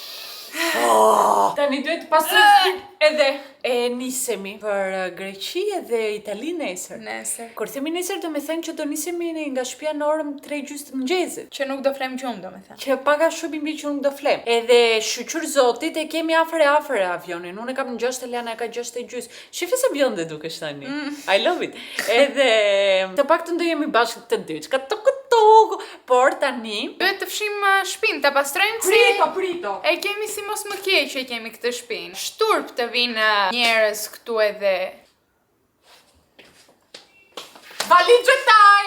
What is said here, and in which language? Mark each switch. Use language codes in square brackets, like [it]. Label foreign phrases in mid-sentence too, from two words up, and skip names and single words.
[sq] Tani duhet të pastrojmë edhe e nisemi për Greqi edhe Itali nesër. Kur themi nesër do me thënë që do nisemi nga shtëpia në orën 3:30 të mëngjesit. Që nuk do flem gjumë do me thënë. Që paga shumë i mbi që nuk do flem. Edhe shqyqur zotit e kemi afër avionin. Unë e kam në 6 e Liana e ka 6:30. Shifi se bjonde dukesh tani. [en] I love it. [sq] Edhe të paktën do jemi bashkë të dy. Ka por tani duhet të fshim shtëpinë, ta pastrojmë Prito. E kemi si mos më keq që kemi këtë shtëpinë. Shturp të vinë njerëz këtu edhe Valizhe time!